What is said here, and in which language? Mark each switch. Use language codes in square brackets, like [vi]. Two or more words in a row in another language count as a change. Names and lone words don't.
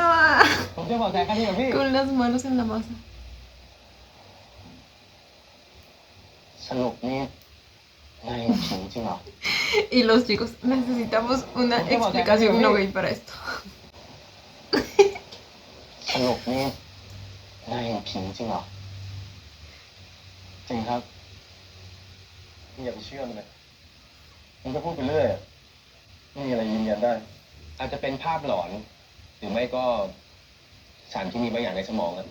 [th] ผมจะบอกแทนกันที่กับพี่ [es] Con las manos en la masa. [th] สรุปนี่นายผีจริงเหรอ [es] Y los chicos, necesitamos una explicación no gay para esto. [th] สรุปนี่นายผีจริงเหรอจริงครับมึงอย่าไปเชื่อมันเลยมึงก็พูดไปเรื่อยไม่มีอะไรยืนยันได้ อาจจะเป็นภาพหลอน หรือไม่ก็สารที่มีบางอย่างในสมองอะ